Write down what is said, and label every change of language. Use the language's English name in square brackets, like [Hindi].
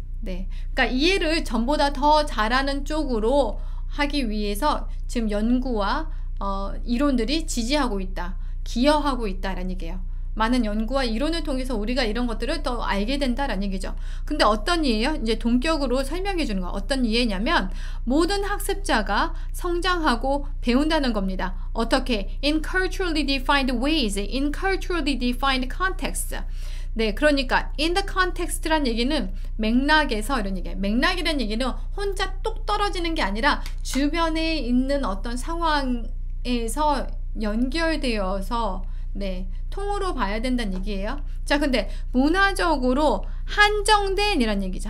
[Korean] 네, 그러니까 이해를 전보다 더 잘하는 쪽으로 하기 위해서 지금 연구와 이론들이 지지하고 있다, 기여하고 있다라는 얘기예요. 많은 연구와 이론을 통해서 우리가 이런 것들을 더 알게 된다라는 얘기죠. 근데 어떤 이해예요? 이제 동격으로 설명해 주는 거. 어떤 이해냐면 모든 학습자가 성장하고 배운다는 겁니다. 어떻게? [English] In culturally defined ways, in culturally defined context. [Korean] 네, 그러니까 [English] in the context [Korean] 란 얘기는 맥락에서 이런 얘기예요. 맥락이라는 얘기는 혼자 똑 떨어지는 게 아니라 주변에 있는 어떤 상황에서 연결되어서 네, 통으로 봐야 된다는 얘기예요. 자, 근데 문화적으로 한정된 이란 얘기죠.